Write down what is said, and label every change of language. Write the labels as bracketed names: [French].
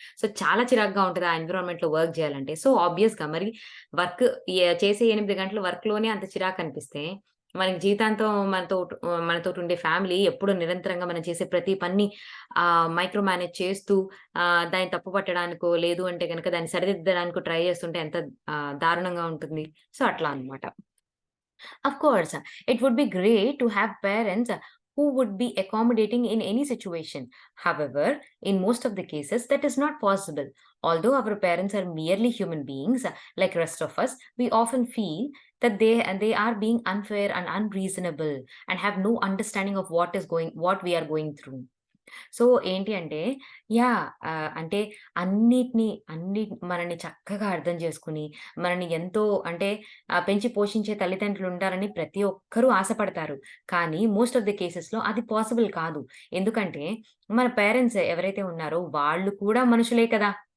[Telugu] So, చాలా చిరాకుగా ఉంటది ఆ ఎన్విరాన్మెంట్‌లో వర్క్ చేయాలంటే. సో, ఆబ్వియస్‌గా మరి వర్క్ చేసే 8 గంటల వర్క్‌లోనే అంత చిరాకనిపిస్తే, మనకి జీవితాంతం మనతోటుండే ఫ్యామిలీ ఎప్పుడూ నిరంతరంగా మనం చేసే ప్రతి పనిని మైక్రో మేనేజ్ చేస్తూ దాన్ని తప్పు పట్టడానికో, లేదు అంటే గనక దాన్ని సరిదిద్దడానికో ట్రై చేస్తుంటే ఎంత దారుణంగా ఉంటుంది. సో, అట్లా అన్నమాట. [English] Of course, it would be great to have parents who would be accommodating in any situation. However, in most of the cases, that is not possible. Although our parents are merely human beings like rest of us, we often feel that they are being unfair and unreasonable and have no understanding of what we are going through. [Telugu] So, ఏంటి అంటే అంటే అన్ని మనల్ని చక్కగా అర్థం చేసుకొని, మనల్ని ఎంతో అంటే పెంచి పోషించే తల్లిదండ్రులుండాలని ప్రతి ఒక్కరూ ఆశపడతారు. కానీ మోస్ట్ ఆఫ్ ది కేసెస్‌లో అది పాసిబుల్ కాదు. ఎందుకంటే మన పేరెంట్స్ ఎవరైతే ఉన్నారో వాళ్ళు కూడా మనుషులే కదా!